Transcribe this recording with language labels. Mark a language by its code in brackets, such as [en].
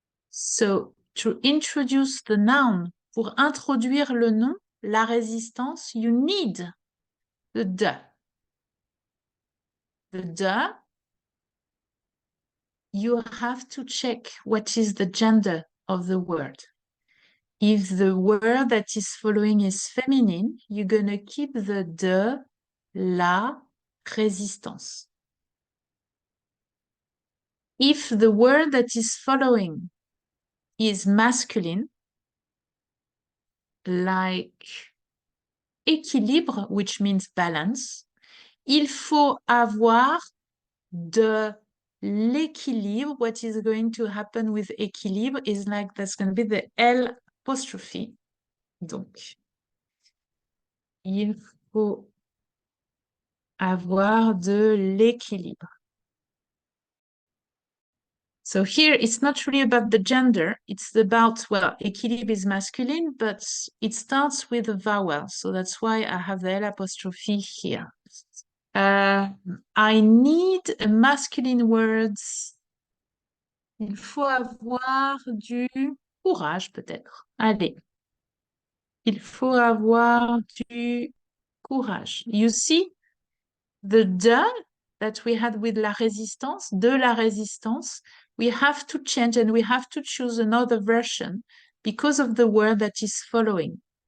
[en] So, to introduce the noun, [fr] pour introduire le nom, la résistance, [en] you need the de. The de, you have to check what is the gender of the word. If the word that is following is feminine, you're going to keep the de, la, résistance. If the word that is following is masculine, like équilibre, which means balance, [fr] il faut avoir de l'équilibre. [en] What is going to happen with équilibre is like that's going to be the L apostrophe. [fr] Donc, il faut avoir de l'équilibre. [en] So here it's not really about the gender, it's about, well, équilibre is masculine, but it starts with a vowel. So that's why I have the L apostrophe here. I need masculine words. [fr] Il faut avoir du courage, peut-être. Allez. Il faut avoir du courage. [en] You see, the de that we had with la résistance, de la résistance, we have to change and we have to choose another version because of the word that is following.